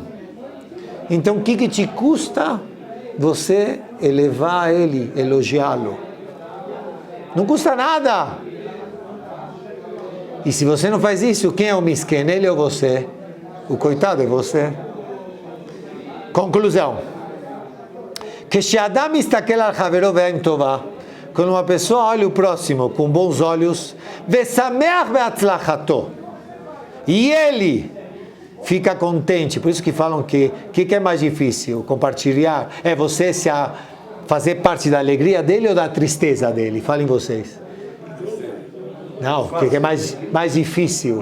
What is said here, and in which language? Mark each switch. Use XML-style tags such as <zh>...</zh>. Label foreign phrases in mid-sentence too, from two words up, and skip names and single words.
<pt>Então o que te custa você elevar ele, elogiá-lo? Não custa nada. E se você não faz isso, quem é o misken? Ele ou você? O coitado é você. Conclusão.</pt> <he>כשאדם מסתכל על חברו בעין טובה,</he> <pt>quando uma pessoa olha o próximo com bons olhos,</pt> <he>ושמח בהצלחתו,</he> <pt>e ele fica contente, por isso que falam que é mais difícil compartilhar, é você fazer parte da alegria dele ou da tristeza dele? Falem vocês. Não, o que é mais difícil?</pt>